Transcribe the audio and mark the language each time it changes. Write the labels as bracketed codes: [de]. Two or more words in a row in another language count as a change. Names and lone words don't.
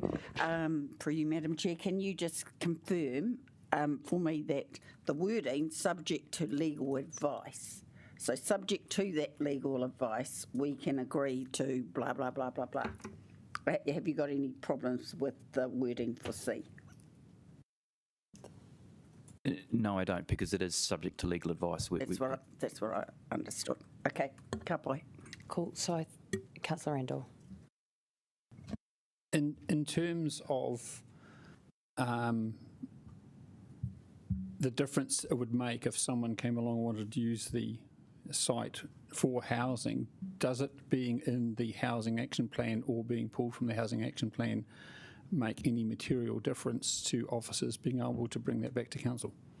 [en] For you, Madam Chair, can you just confirm for me that the wording subject to legal advice, so subject to that legal advice, we can agree to blah, blah, blah, blah, blah. Have you got any problems with the wording for C? No, I don't, because it is subject to legal advice. That's what I understood. [mi] Okay, ka pai. [en] Cool. So, Councillor Randall. In terms of the difference it would make if someone came along and wanted to use the site for housing, does it being in the housing action plan or being pulled from the housing action plan make any material difference to officers being able to bring that back to council?